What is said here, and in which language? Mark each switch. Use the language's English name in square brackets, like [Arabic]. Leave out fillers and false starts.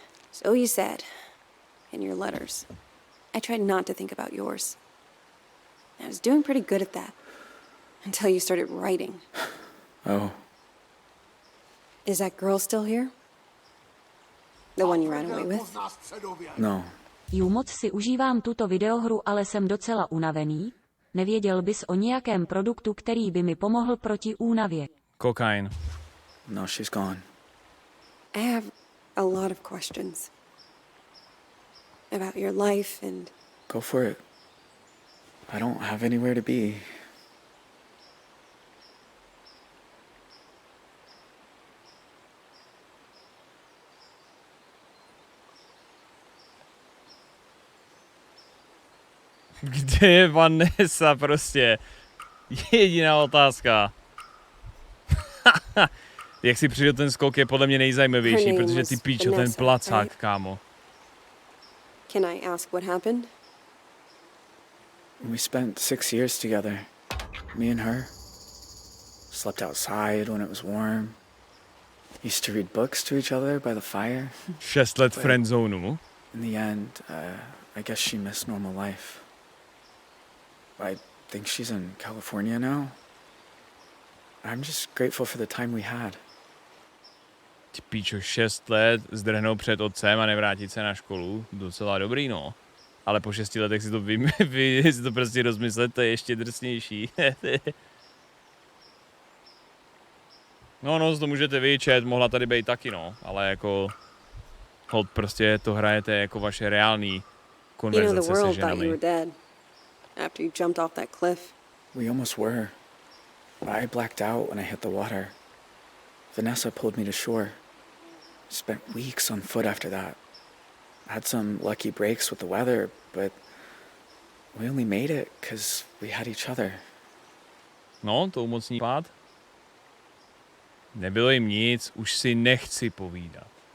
[English] So you said in your letters. I tried not to think about yours. I was doing pretty good at that until you started writing. Oh. Is that girl still here? The one you ran away with? No. [Czech] Moc si užívám tuto videohru, ale jsem docela unavený. Nevěděl bys o nějakém produktu, který by mi pomohl proti únavě? Kokain. [English] No, she's gone. I have a lot of questions. About your life and... Go for it. I don't have anywhere to be. [Czech] Kde je Vanessa prostě? Jediná otázka. Jak si přijde ten skok je podle mě nejzajímavější, protože ty píčo, ten placák, kámo. [English] Can I ask what happened? We spent 6 years together. Me and her. Slept outside when it was warm. Used to read books to each other by the fire. [Czech] 6 let friendzonu. [English] In the end, I guess she missed normal life. I think she's in California now. I'm just grateful for the time we had. [Czech] Ty píčo, 6 let zdrhnout před otcem a nevrátit se na školu. Docela dobrý, no. Ale po 6 letech si to prostě rozmyslet, to je ještě drsnější. No, to můžete vyčet, mohla tady být taky, no. Ale jako... Hold, prostě to hrajete jako vaše reální konverzace se ženami. [English] After you jumped off that cliff. We almost were. I blacked out when I hit the water. Vanessa pulled me to shore. Spent weeks on foot after that. Had some lucky breaks with the weather, but we only made it because we had each other. [Czech] No, to umocní pád. Nebylo jim nic, už si nechci povídat.